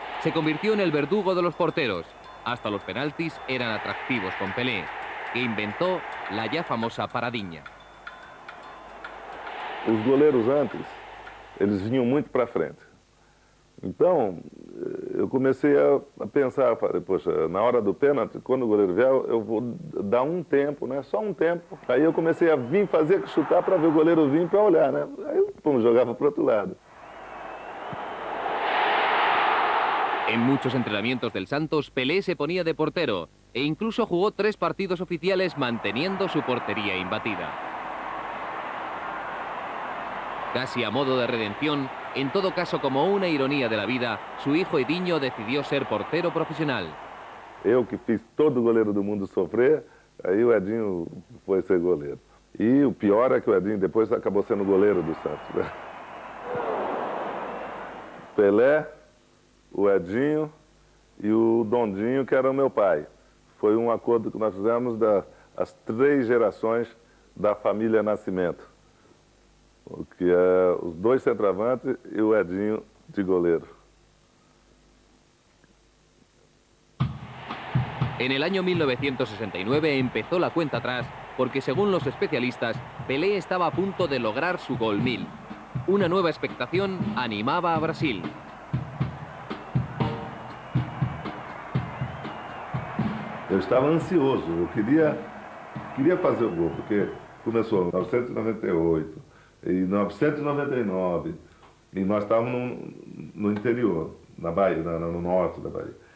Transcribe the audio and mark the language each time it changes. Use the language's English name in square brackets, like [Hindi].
[Spanish] Se convirtió en el verdugo de los porteros. Hasta los penaltis eran atractivos con Pelé, que inventó la ya famosa paradinha. [Portuguese] Os goleiros antes, eles vinham muito para frente. Então, eu comecei a pensar, falei, poxa, na hora do pênalti, quando o goleiro vier, eu vou dar um tempo, né? Só um tempo. Aí eu comecei a vir fazer chutar para ver o goleiro vir para olhar, né? Aí eu jogava para o outro lado. [Spanish] En muchos entrenamientos del Santos, Pelé se ponía de portero e incluso jugó 3 partidos oficiales manteniendo su portería imbatida. Casi a modo de redención, en todo caso como una ironía de la vida, su hijo Edinho decidió ser portero profesional. [Portuguese] Eu que fiz todo goleiro do mundo sofrer, aí o Edinho foi ser goleiro. E o pior é que o Edinho depois acabou sendo goleiro do Santos, né? Pelé, o Edinho e o Dondinho, que era o meu pai. Foi um acordo que nós fizemos das 3 gerações da família Nascimento, que é os 2 centroavantes e o Edinho de goleiro. [Spanish] En el año 1969 empezó la cuenta atrás porque, según los especialistas, Pelé estaba a punto de lograr su gol 1000. Una nueva expectación animaba a Brasil. [Portuguese] Eu estava ansioso, eu queria fazer o gol, porque começou em 1998, em 1999, e nós estávamos no interior, na Bahia, no norte da Bahia.